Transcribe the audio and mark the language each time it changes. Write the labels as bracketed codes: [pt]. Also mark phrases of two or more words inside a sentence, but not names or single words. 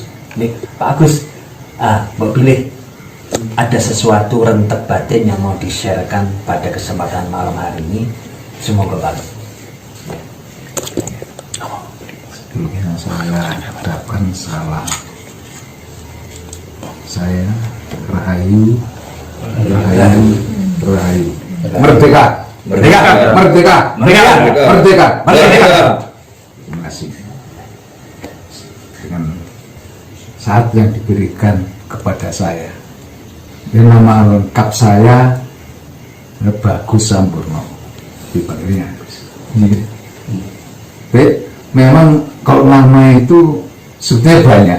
[id] Nih Pak Agus, mau pilih ada sesuatu rentek batin yang mau di-sharekan pada kesempatan malam hari ini, semoga Pak. Sebelumnya saya ucapkan salam. Saya Rahayu, Rahayu, Rahayu. Merdeka, merdeka, merdeka, merdeka, merdeka, merdeka. Terima kasih. Dengan saat yang diberikan kepada saya, dan nama lengkap saya Bagus Sampurno, dipanggilnya Agus. Memang kalau nama itu sebetulnya banyak.